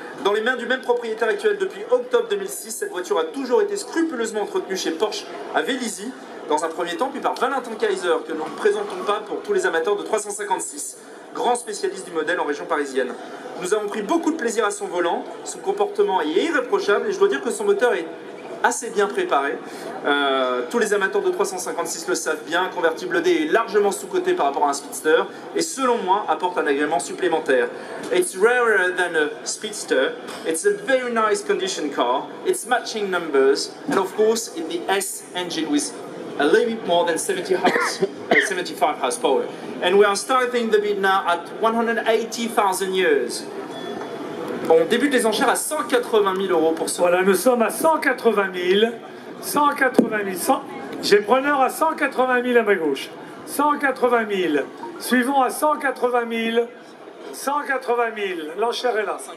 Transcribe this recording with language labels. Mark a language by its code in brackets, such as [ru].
[fr] Dans les mains du même propriétaire actuel depuis octobre 2006, cette voiture a toujours été scrupuleusement entretenue chez Porsche à Vélizy, dans un premier temps, puis par Valentin Kaiser, que nous ne présentons pas pour tous les amateurs de 356, grand spécialiste du modèle en région parisienne. Nous avons pris beaucoup de plaisir à son volant, son comportement est irréprochable et je dois dire que son moteur est assez bien préparé. Tous les amateurs de 356 le savent bien, un convertible D est largement sous-coté par rapport à un Speedster et selon moi apporte un agrément supplémentaire. [en] It's rarer than a Speedster, it's a very nice condition car, it's matching numbers and of course it's the S engine with a little bit more than 75 horsepower. And we are starting the bid now at 180,000 euros. [fr] On débute les enchères à 180 000 euros pour ce. Voilà, nous sommes à 180 000. 180 000. J'ai preneur à 180 000 à ma gauche. 180 000. Suivons à 180 000. 180 000. L'enchère est là.